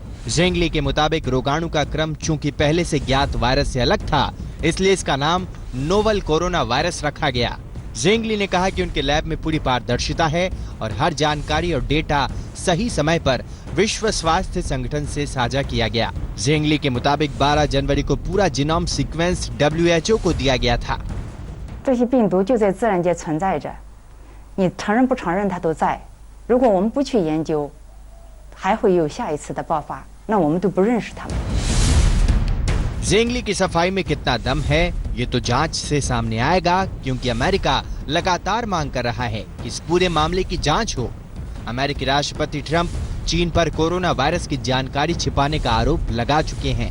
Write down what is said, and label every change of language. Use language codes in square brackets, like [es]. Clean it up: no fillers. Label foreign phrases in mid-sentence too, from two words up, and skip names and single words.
[hi] जेंगली के मुताबिक रोगाणु का क्रम चूंकि पहले से ज्ञात वायरस से अलग था, इसलिए इसका नाम नोवल कोरोना वायरस रखा गया। जेंगली ने कहा कि उनके लैब में पूरी पारदर्शिता है और हर जानकारी और डेटा सही समय पर विश्व स्वास्थ्य संगठन से साझा किया गया। जेंगली के मुताबिक 12 जनवरी को पूरा [en] genome sequence [hi] WHO को दिया गया था। [zh] 这些病毒就在自然界存在着，你承认不承认它都在。如果我们不去研究，还会有下一次的爆发，那我们都不认识它们。 [hi] जेंगली की सफाई में कितना दम है ये तो जांच से सामने आएगा, क्योंकि अमेरिका लगातार मांग कर रहा है कि इस पूरे मामले की जांच हो। अमेरिकी राष्ट्रपति ट्रंप चीन पर कोरोना वायरस की जानकारी छिपाने का आरोप लगा चुके हैं।